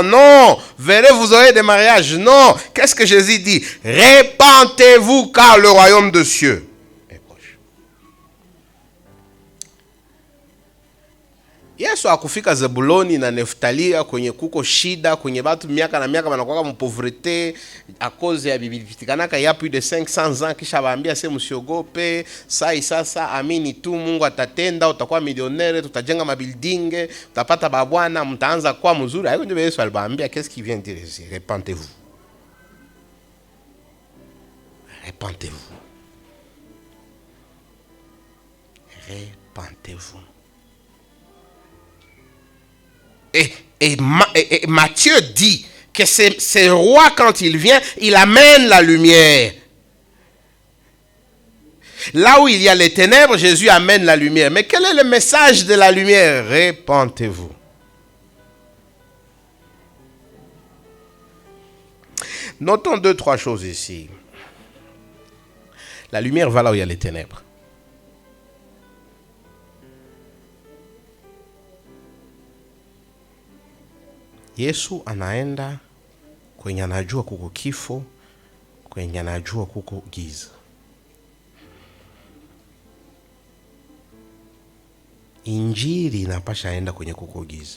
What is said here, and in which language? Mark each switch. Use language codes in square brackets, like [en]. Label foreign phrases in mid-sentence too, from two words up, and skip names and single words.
[fr] Non. Venez, vous aurez des mariages. Non. Qu'est-ce que Jésus dit? Répentez-vous car le royaume de cieux est proche. [sw] Yesu akufika Zebuloni na Neftalia kwenye kuko shida, kwenye batu miaka na miaka wanakuwa mpovrete [fr] a cause [sw] ya bibilifikanaka ya [fr] plus de 500 ans, [sw] kisha baambia se msiogope, sasa amini tu Mungu atatenda, utakuwa millionnaire, tutajenga mabuilding, utapata babwana, mtaanza kuwa mzuri. Hayo ndio Yesu alibaambia. [fr] Qu'est-ce qu'il vient dire ici? Répentez-vous. Répentez-vous. Répentez-vous. Et Matthieu dit que ce roi, quand il vient, il amène la lumière. Là où il y a les ténèbres, Jésus amène la lumière. Mais quel est le message de la lumière? Répentez-vous. Notons 2-3 choses ici. La lumière va là où il y a les ténèbres. [sw] Yesu anaenda kwenye anajua kuko kifo, kwenye anajua kuko giza. Injili inapasha enda kwenye kuko giza.